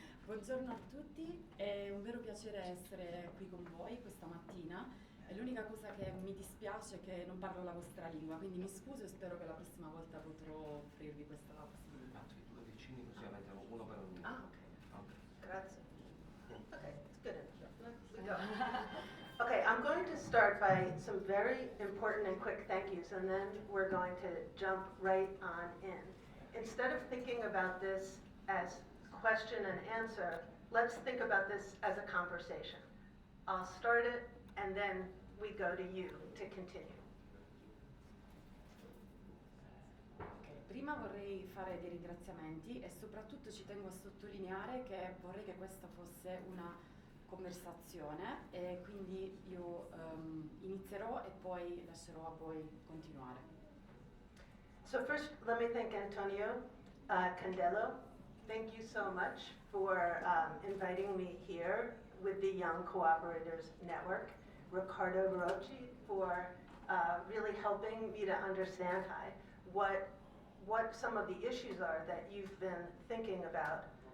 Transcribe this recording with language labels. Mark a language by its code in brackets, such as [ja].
[it] Buongiorno a tutti, è un vero piacere essere qui con voi questa mattina. E l'unica cosa che mi dispiace è che non parlo la vostra lingua, quindi mi scuso e spero che la prossima volta potrò offrirvi questa possibilità. Fatto i due vicini così avete uno per ognuno. Ah, ok. [en] Grazie. Okay, it's good. We go. Okay, I'm going to start by some very important and quick thank yous, and then we're going to jump right on in. Instead of thinking about this as question and answer, let's think about this as a conversation. I'll start it, and then we go to you to continue. [it] Prima vorrei fare dei ringraziamenti e soprattutto ci tengo a sottolineare che vorrei che questa fosse una conversazione e quindi io inizierò e poi lascerò a voi continuare. [en] So first, let me thank Antonio Candello. Thank you so much for inviting me here with the Young Cooperators Network. Ricardo Verocci for really helping me to understand what some of the issues are that you've been thinking about.